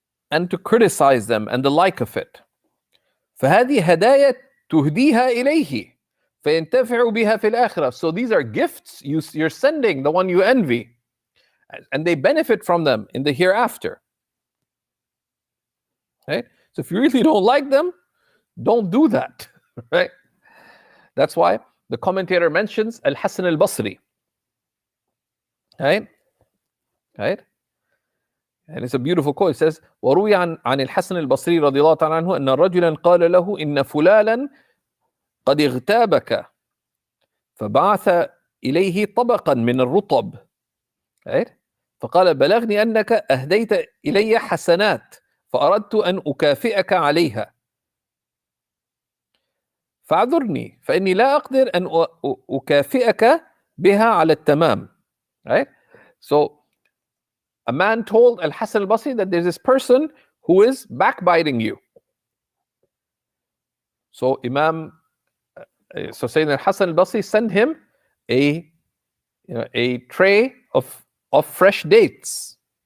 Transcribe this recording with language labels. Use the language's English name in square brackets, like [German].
[English] and to criticize them and the like of it. [Arabic] فهذه هدايا تهديها إليه فينتفع بها في الآخرة. [English] So these are gifts you're sending the one you envy, and they benefit from them in the hereafter. Right? So if you really don't like them, don't do that. Right? That's why the commentator mentions Al-Hasan al-Basri. Right? Right? And it's a beautiful quote. It says, [Arabic] وروي عن الحسن البصري رضي الله تعالى عنه أن رجلا قال له إن فلانا قد اغتابك فبعث إليه طبقا من الرطب. [English] Right? [Arabic] فقال بلغني أنك أهديت إلي حسنات فأردت أن أكافئك عليها فاعذرني فإني لا أقدر أن أكافئك بها على التمام. [English] Right? So a man told Al-Hasan al-Basri that there's this person who is backbiting you. So Sayyidina Al-Hasan al-Basri sent him a tray of fresh dates.